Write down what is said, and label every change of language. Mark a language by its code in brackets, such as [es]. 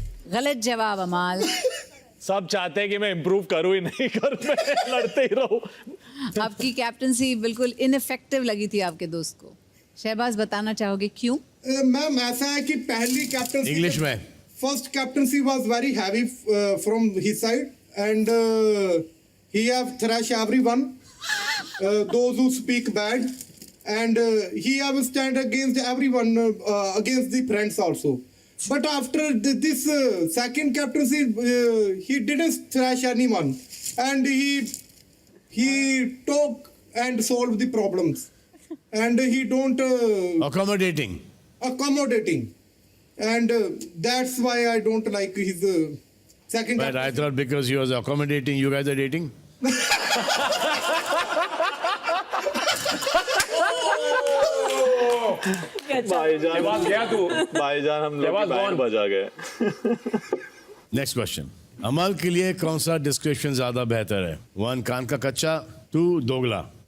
[hi] गलत जवाब अमाल। सब चाहते हैं कि मैं इम्प्रूव करूं ही नहीं करूं, मैं लड़ते ही रहूं। आपकी कैप्टनसी बिल्कुल इनफेक्टिव लगी थी आपके दोस्त को। शहबाज बताना चाहोगे क्यों? मैम ऐसा है कि पहली कैप्टनसी इंग्लिश में। [en] First captaincy was very heavy from his side and he have thrash everyone, those who speak bad, and he have stand against everyone, against the friends also. But after this second captaincy, he didn't thrash anyone, and he talk and solve the problems, and he don't accommodating, and that's why I don't like his second. But I thought because he was accommodating, you guys are dating. [hi] भाईजान गया तू, भाईजान हम लोग band बजा गए। [en] next question, [hi] अमल के लिए कौन सा डिस्क्रिप्शन ज्यादा बेहतर है? 1 कान का कच्चा, 2 दोगला।